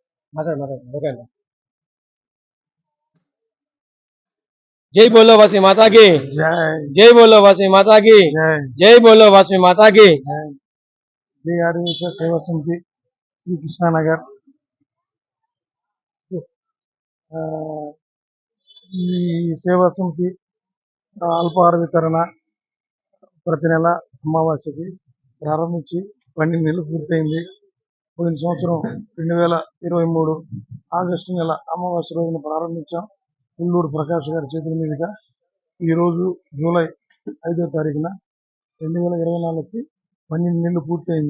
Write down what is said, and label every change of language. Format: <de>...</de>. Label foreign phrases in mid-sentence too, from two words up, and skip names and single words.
<hi>जय बोलो वासवी माता की जय बोलो वासवी माता की जय बोलो वासवी माता की जय आर्यवैश्य सेवा समिति श्री कृष्णानगर सेवा समिति अल्पाहार वितरण</hi> <te>ప్రతి నెల అమావాస్యకి ప్రారంభించి 12 నెలలు పూర్తయింది. పోయిన సంవత్సరం 2023 ఆగస్టు నెల అమావాస్య రోజున ప్రారంభించాం. పుల్లూరు ప్రకాష్ గారి చేతుల మీదుగా ఈరోజు జూలై 5వ తారీఖున 2024కి 12 నెలలు పూర్తయింది.</te>